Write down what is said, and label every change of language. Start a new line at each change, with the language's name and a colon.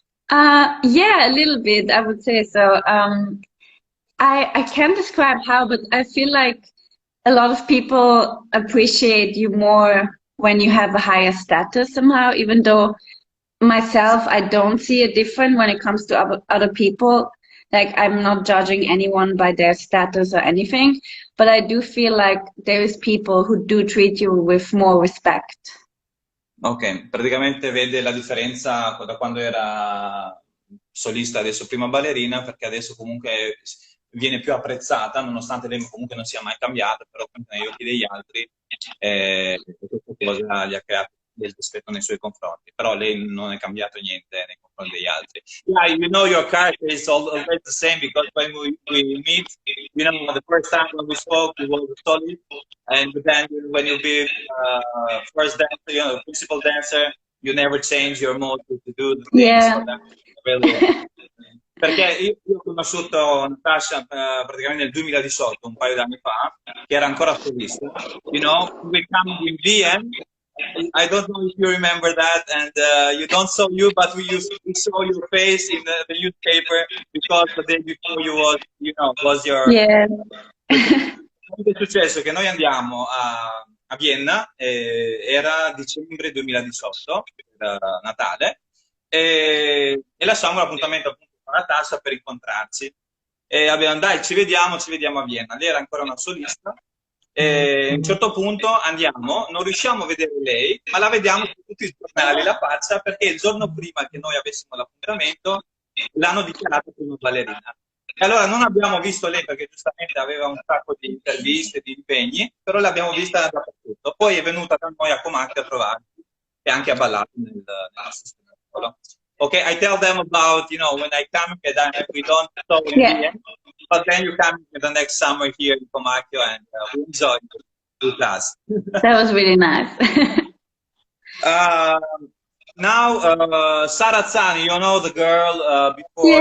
English: Yeah, a little bit, I would say so. I can't describe how, but I feel like a lot of people appreciate you more when you have a higher status somehow, even though myself, I don't see a difference when it comes to other people. Like, I'm not judging anyone by their status or anything, but I do feel like there is people who do treat you with more respect.
Italian: Ok, praticamente vede la differenza da quando era solista adesso prima ballerina, perché adesso comunque viene più apprezzata, nonostante lei comunque non sia mai cambiata, però comunque negli occhi degli altri questa cosa gli ha creato del rispetto nei suoi confronti, però lei non è cambiato niente nei confronti degli altri.
English: Yeah, you know your character is always the same because when we meet, you know, the first time when we spoke, you were solid, and then when you be first dancer, you know, principal dancer, you never change your mode to do the things. So Yeah. that's really.
Italian: Perché io ho conosciuto Natascha praticamente nel 2018, un paio di anni fa, che era ancora solista.
English: You know, we come in Vienna. I don't know if you remember that, and you don't saw you, but we saw your face in the newspaper because the day before was your. Yeah.
Italian: È successo che noi andiamo a Vienna, era dicembre 2018, Natale, e lasciamo l'appuntamento appunto con Natascha per incontrarci. E abbiamo dai, ci vediamo a Vienna. Lei era ancora una solista. E a un certo punto andiamo, non riusciamo a vedere lei, ma la vediamo su tutti i giornali la faccia perché il giorno prima che noi avessimo l'appuntamento l'hanno dichiarata prima ballerina. E allora non abbiamo visto lei perché giustamente aveva un sacco di interviste, di impegni, però l'abbiamo vista dappertutto. Poi è venuta da noi a Comacchio a trovarci e anche a ballare nel nostro spettacolo.
English: Okay, I tell them about, you know, when I come here, then we don't show in Yeah. Vienna, but then you come in the next summer here in Comacchio and we enjoy it with us. That was really nice. Now, Sarazzani, you know the girl before